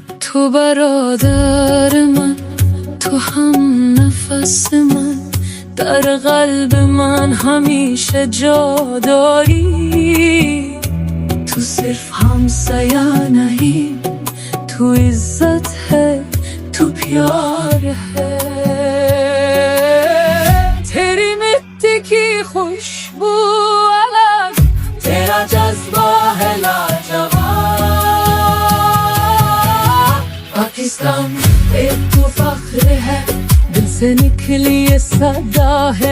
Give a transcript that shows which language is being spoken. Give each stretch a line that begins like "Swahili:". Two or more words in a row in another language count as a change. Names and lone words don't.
Persian: تو برادر من، تو هم نفس من، در قلب من همیشه جا داری.
Urdu: تو صرف همسایه نہیں، تو عزت ہے، تو پیار ہے. تیری مٹی کی خوشبو الگ، تیرا جذبہ ہے لاجواب. پاکستان ایک تو فخر ہے، دل سے نکلی یہ صدا ہے.